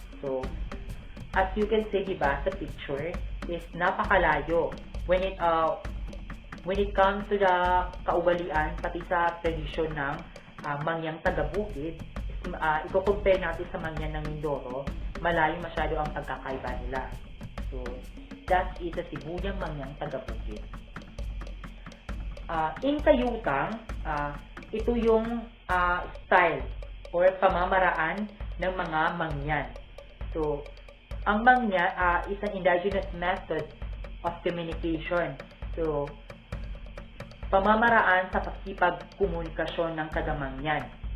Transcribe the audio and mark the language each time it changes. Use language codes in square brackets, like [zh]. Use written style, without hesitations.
[en] So, as you can see, [tl] diba, sa picture, is napakalayo [en] when it comes to the [tl] kaugalian, pati sa tradisyon ng Mangyang Taga-Bukid, i-compare natin sa Mangyan ng Mindoro, malayo masyado ang pagkakaiba nila. [en] So, that is the Sibuyang Mangyang Taga-Bukid. [tl] In Tayutang, ito yung style or pamamaraan ng mga Mangyan. [en] So, ang Mangyan is an indigenous method of communication. [tl] So, pamamaraan sa pakikipagkomunikasyon ng taga-Mangyan.